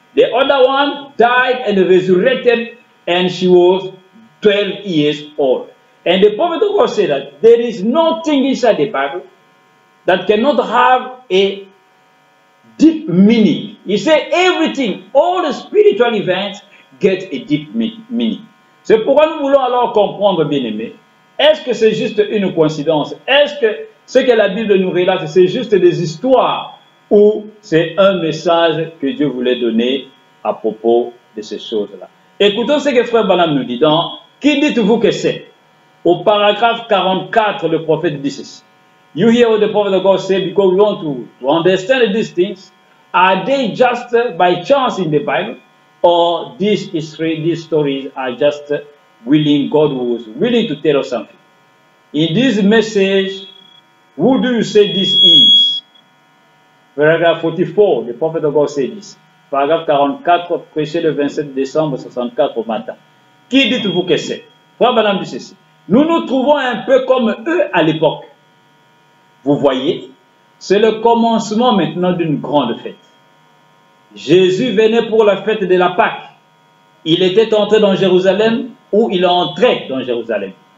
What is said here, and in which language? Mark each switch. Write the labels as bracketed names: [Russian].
[English] The other one died and resurrected, and she was 12 years old. And the prophet of God said that there is nothing inside the Bible that cannot have a deep meaning. He said everything, all the spiritual events get a deep meaning. [French] C'est pourquoi nous voulons alors comprendre, bien-aimés, est-ce que c'est juste une coïncidence? Est-ce que ce que la Bible nous relate, c'est juste des histoires ou c'est un message que Dieu voulait donner à propos de ces choses-là? Écoutons ce que Frère Branham nous dit dans « Qui dites-vous que c'est ?» Au paragraphe 44, le prophète dit ceci. [English] You hear what the prophet of God said because we want to understand these things. Are they just by chance in the Bible? Or these stories are just willing, God was willing to tell us something. In this message, who do you say this is? Paragraph 44, the prophet of God said this. [French] Paragraphe 44, prêché le 27 décembre 64 au matin. Qui dites-vous que c'est? Frère Branham dit ceci. Nous nous trouvons un peu comme eux à l'époque. Vous voyez, c'est le commencement maintenant d'une grande fête. Jésus venait pour la fête de la Pâque. Il était entré dans Jérusalem ou il entrait dans Jérusalem.